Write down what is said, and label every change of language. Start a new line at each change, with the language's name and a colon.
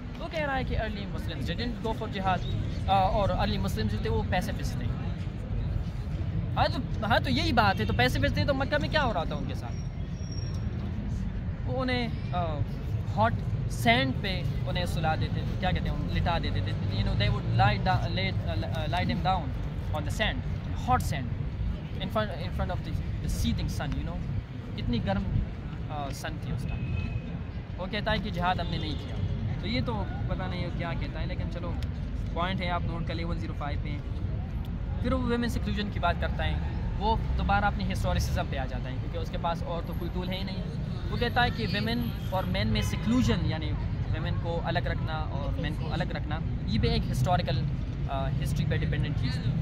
Urdu: وہ کہہ رہا ہے کہ early Muslims
English: didn't go for jihad,
Urdu: اور ارلی مسلمز جو تھے وہ پیسیفسٹ تھے. ہاں تو یہی بات ہے, تو پیسیفسٹ تھے تو مکہ میں کیا ہو رہا تھا ان کے ساتھ؟ وہ انہیں ہاٹ سینڈ پہ انہیں سلا دیتے, کیا کہتے ہیں, لٹا دیتے تھے.
English: You know, they would lie them down on the sand, hot sand, in front of the seething sun, you know.
Urdu: اتنی گرم سن تھی اس ٹائم. وہ کہتا ہے کہ جہاد ہم نے نہیں کیا. تو یہ تو پتہ نہیں کیا کہتا ہے, لیکن چلو پوائنٹ ہے, آپ نوٹ کر لیں 105 پہ. پھر وہ ویمن سیکلوژن کی بات کرتا ہے, وہ دوبارہ اپنی ہسٹوریسزم پہ آ جاتا ہے, کیونکہ اس کے پاس اور تو کوئی ٹول ہے ہی نہیں. وہ کہتا ہے کہ ویمن اور مین میں سیکلوژن, یعنی ویمن کو الگ رکھنا اور مین کو الگ رکھنا, یہ بھی ایک ہسٹوریکل ہسٹری پہ ڈپینڈنٹ چیز تھی.